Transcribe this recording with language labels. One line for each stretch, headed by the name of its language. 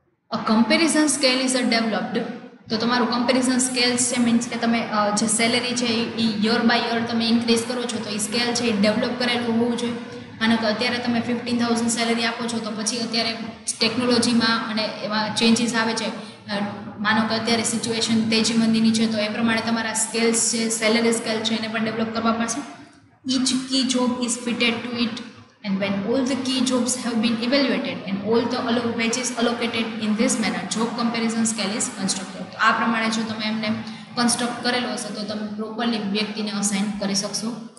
English: A comparison scale is a developed.
Gujarati: તો તમારું comparison scale છે, મીન્સ કે તમે જે સેલેરી છે એ યર બાય યર તમે ઇન્ક્રીઝ કરો છો, તો એ સ્કેલ છે એ ડેવલપ કરેલું હોવું જોઈએ. અને અત્યારે તમે 15,000 સેલેરી આપો છો, તો પછી અત્યારે ટેકનોલોજીમાં અને એમાં ચેન્જીસ આવે છે. માનો કે અત્યારે સિચ્યુએશન તેજી મંદીની છે, તો એ પ્રમાણે તમારા સ્કેલ્સ છે, સેલેરી સ્કેલ છે એને પણ ડેવલપ કરવા પડશે.
English: Each key job is fitted to it, and when all the key jobs have been evaluated and all the wages allocated in this manner, job comparison scale is constructed.
Gujarati: તો આ પ્રમાણે જો તમે એમને કન્સ્ટ્રક્ટ કરેલો હશે તો તમે પ્રોપરલી વ્યક્તિને અસાઇન કરી શકશો.